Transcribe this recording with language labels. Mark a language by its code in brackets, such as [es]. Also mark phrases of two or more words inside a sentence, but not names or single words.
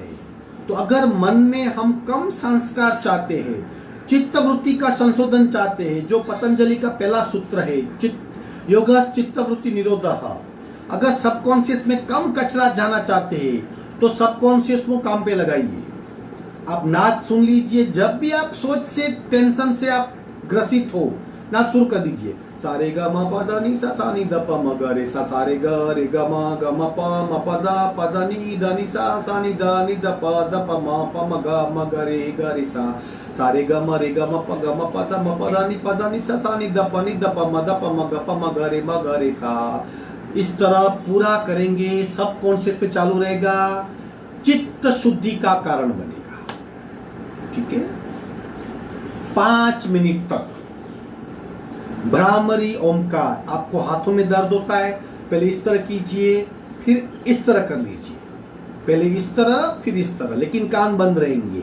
[hi] तो अगर मन में हम कम संस्कार चाहते हैं, चित्त वृत्ति का संशोधन चाहते हैं, जो पतंजलि का पहला सूत्र है, [sa] योग चित्त वृत्ति निरोधः, [hi] अगर सबकॉन्शियस में कम कचरा जाना चाहते हैं तो सबकॉन्शियस को काम पे लगाइए। आप नाच सुन लीजिए, जब भी आप सोच से, टेंशन से आप ग्रसित हो, नाच शुरू कर दीजिए। सारे ग म प द नि सा सा नि द प म ग रे सा, सारे ग म प म प द नि द नि सा नि द प म ग रे सा, सारे ग म प द नि सा नि द प म ग रे सा। इस तरह पूरा करेंगे, [en] sub conscious [hi] पे चालू रहेगा, चित्त शुद्धि का कारण बनेगा। ठीक है, 5 मिनट तक भ्रामरी ओमकार। आपको हाथों में दर्द होता है, पहले इस तरह कीजिए, फिर इस तरह कर लीजिए, पहले इस तरह फिर इस तरह, लेकिन कान बंद रहेंगे।